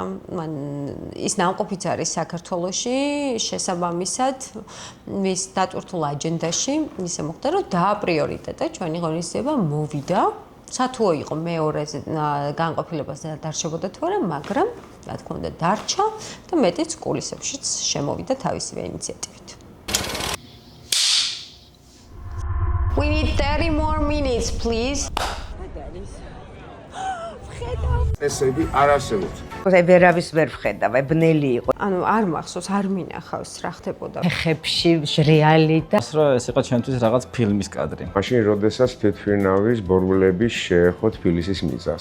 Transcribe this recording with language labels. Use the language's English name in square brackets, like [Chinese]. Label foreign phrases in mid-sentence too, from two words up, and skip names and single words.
[Georgian] მან ის ნამყოფიც არის საქართველოში, შესაბამისად მის დატვირთულ აჯენდაში ისე მოხდა, რომ დააპრიორიტეტა ჩვენი ღონისძიება მოვიდა. სათუო იყო მეორეზე განყოფილებაზე დარჩებოდა თუ არა, მაგრამ რა თქმა უნდა დარჩა და მეტიც კულისებშიც შემოვიდა თავისივე ინიციატივით. [English] We need 30 more minutes, please. [Georgian] ესები არ არსებობს. ვერავის ვერ ვხედავ, ბნელი იყო. ანუ არ მახსოვს, არ მინახავს რა ხდებოდა. ხებში ჟრიალი და ეს იყო ჩვენთვის რაღაც ფილმის კადრი. მაშინ როდესაც თვითმფრინავის ბორბულების შეეხო თბილისის მიწას.